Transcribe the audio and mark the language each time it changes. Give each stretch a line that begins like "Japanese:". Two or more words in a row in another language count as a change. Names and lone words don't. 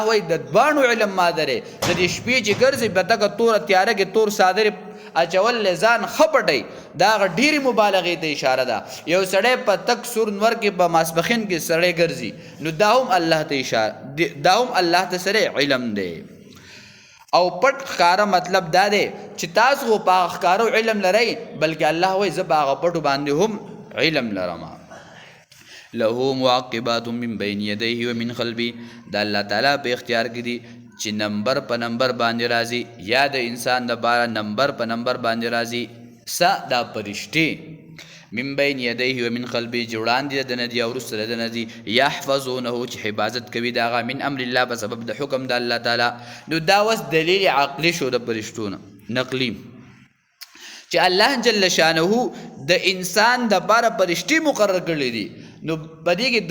Pashto: وایي د دواړو علم ما درې د دې شپې چې ګرځي په دغه توره تیاره کې تور څادرې اچول ځان ښه پټوي دا هغه ډېرې مبالغې ته اشاره ده یو سړی په تک سور نور کې په ماسپښین کې سړی ګرځي نو دا هم الله ته اشاره دا هم الله ته سره علم دی او پټ ښکاره مطلب دا دی چې تاسو په هغه ښکارو علم لرئ بلکې الله وایي زه په هغه پټو باندې هم علم لرم
Arabic: له معقبات من بین یدیه ومن خلفه
Pashto: د الله تعالی په اختیار کې دي چې نمبر په نمبر باندې راځي یا د انسان دپاره نمبر په نمبر باندې راځي دا پرشتې
Arabic: من بین یدیه ومن خلفه
Pashto: چې وړاندې د نه دي او وروسته د نه دي یحفظونه چې حفاظت کوي د هغه
Arabic: من امر الله
Pashto: په سبب د حکم د الله تعالی نو دا اوس دلیل عقلي شو د پرشتو نه نقلي چې الله
Arabic: جل شانه
Pashto: د انسان دپاره پرشتې مقرر کړلی دي نو په دې کې